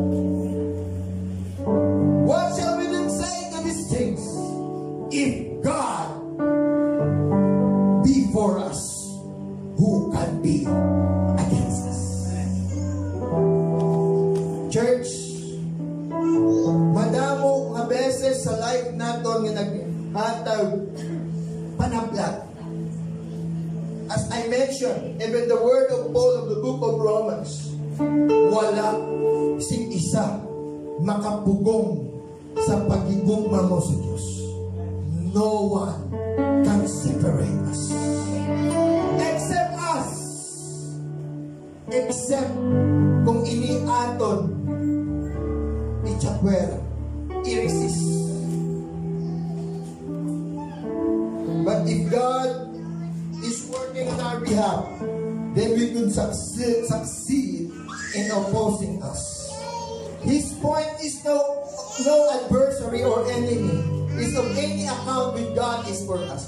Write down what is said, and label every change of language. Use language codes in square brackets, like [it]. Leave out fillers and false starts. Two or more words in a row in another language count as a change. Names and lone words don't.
[en] What shall we then say to these things? If God be for us, who can be against us? Church, [hil] madamo nga beses sa life naton nga naghatag panablat. [en] As I mentioned, even the word of Paul of the book of Romans, [hil] wala sing isa makapugong sa pagigugma mo sa Diyos. [en] No one can separate us. Except us. Except [hil] kung iniaton, ichapwera, i-resist. [en] But if God is working on our behalf, then we could succeed in opposing us. His point is no adversary or enemy is of any account with God is for us.